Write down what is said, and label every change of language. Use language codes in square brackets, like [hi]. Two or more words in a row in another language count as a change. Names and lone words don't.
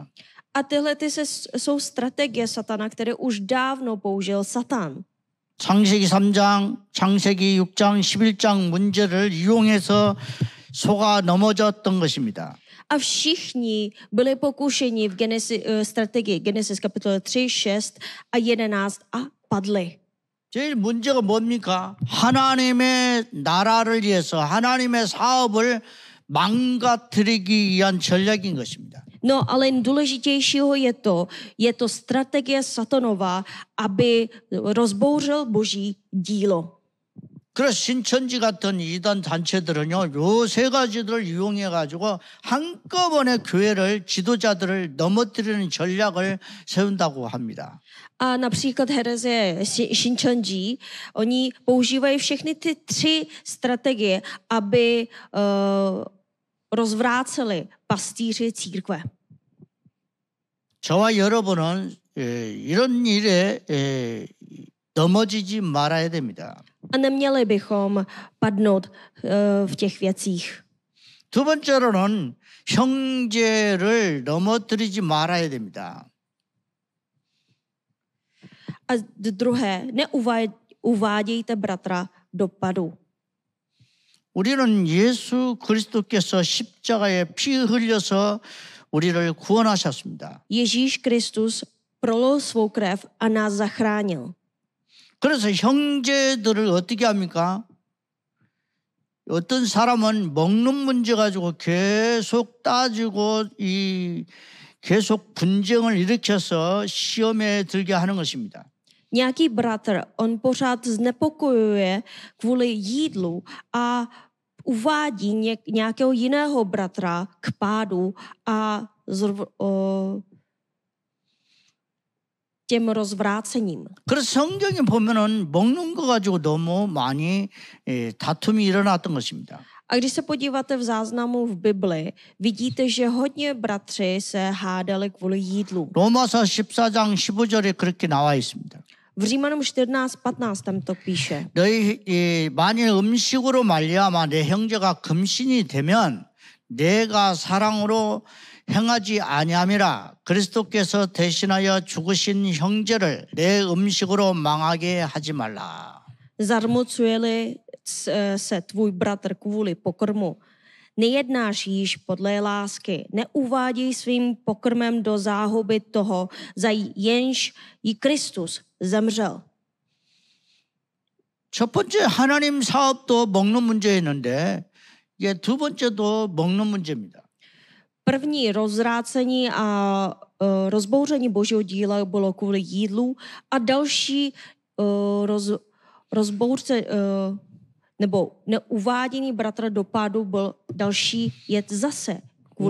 [cs] A tyhle jsou strategie satana, které už dávno použil Satan. [ko] 창세기 3장, 창세기 6장, 11장 문제를 이용해서 속아 넘어졌던 것입니다. [cs] A všichni byli pokušeni v strategii Genesis kapitole 3, 6 a 11 a padli. [ko] 제일 문제가 뭡니까? 하나님의 나라를 위해서 하나님의 사업을 망가뜨리기 위한 전략인 것입니다. [cs] No, ale důležitějšího je to strategie satanova, aby rozbouřil Boží dílo. [ko] 그래서 신천지 같은 이단 단체들은요, 요 세 가지들을 이용해 가지고 한꺼번에 교회를 지도자들을 넘어뜨리는 전략을 세운다고 합니다. [cs] A například herezie Shincheonji, oni používají všechny ty 3 strategie, aby rozvráceli pastýři církve. [ko] 저와 여러분은 이런 일에 넘어지지 말아야 됩니다. [cs] A neměli bychom padnout v těch věcích. [ko] 두 번째로는 형제를 넘어뜨리지 말아야 됩니다. [cs] A druhé, neuvádějte bratra do padu. [ko] 우리는 예수 그리스도께서 십자가에 피 흘려서 우리를 구원하셨습니다. [cs] Ježíš Kristus prolil svou krev a nás zachránil. [ko] 그래서 형제들을 어떻게 합니까? 어떤 사람은 먹는 문제 가지고 계속 따지고 계속 분쟁을 일으켜서 시험에 들게 하는 것입니다. [cs] Nějaký bratr, on pořád znepokojuje kvůli jídlu a uvádí nějakého jiného bratra k pádu a těm rozvrácením. [ko] 그래서 성경에 보면은 먹는 거 가지고 너무 많이 다툼이 일어났던 것입니다. [cs] A když se podíváte v záznamu v Bibli, vidíte, že hodně bratři se hádali kvůli jídlu. [ko] 로마서 14장 15절에 그렇게 나와 있습니다. [cs] V Římanům 14:15 tam to píše. [ko] 너희 만일 음식으로 말미암아 내 형제가 금신이 되면 내가 사랑으로 행하지 아니함이라. 그리스도께서 대신하여 죽으신 형제를 내 음식으로 망하게 하지 말라. [cs] Zarmucuje-li se tvůj bratr kvůli pokrmu, nejednáš již podle lásky, neuváděj svým pokrmem do záhuby toho, za jenž jí Kristus zemřel. [ko] 첫 번째 하나님 사업도 먹는 문제였는데 이게 두 번째도 먹는 문제입니다. [cs] První rozvrácení a rozbouření Božího díla bylo kvůli jídlu a další rozbouřce nebo neuvádění bratra do pádu byl další jed zase kvůli